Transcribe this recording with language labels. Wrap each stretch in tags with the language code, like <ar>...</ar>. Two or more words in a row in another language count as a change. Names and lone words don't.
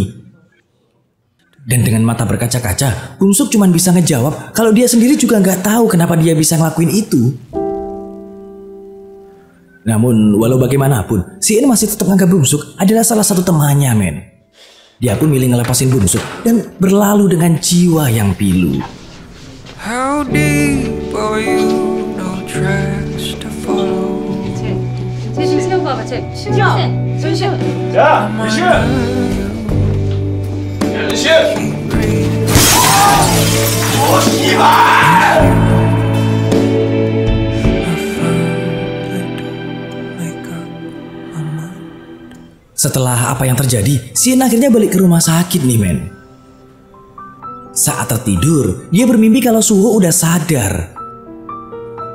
<id>Dan dengan mata berkaca-kaca, Bungsuk cuma bisa ngejawab kalau dia sendiri juga nggak tahu kenapa dia bisa ngelakuin itu. Namun walau bagaimanapun, si En masih tetap nganggap Bungsuk adalah salah satu temannya men. Dia pun milih ngelepasin Bungsuk dan berlalu dengan jiwa yang pilu.</id> <en>How deep are you? No tracks to follow.</en> <ko>쟤좀 세우고 와봐. 쟤 신시현, 손시현. 야, 유신! 야, 유신! 오, 씨발!</ko> <id>Setelah apa yang terjadi, si En akhirnya balik ke rumah sakit nih men. Saat tertidur, dia bermimpi kalau Suho udah sadar.</id>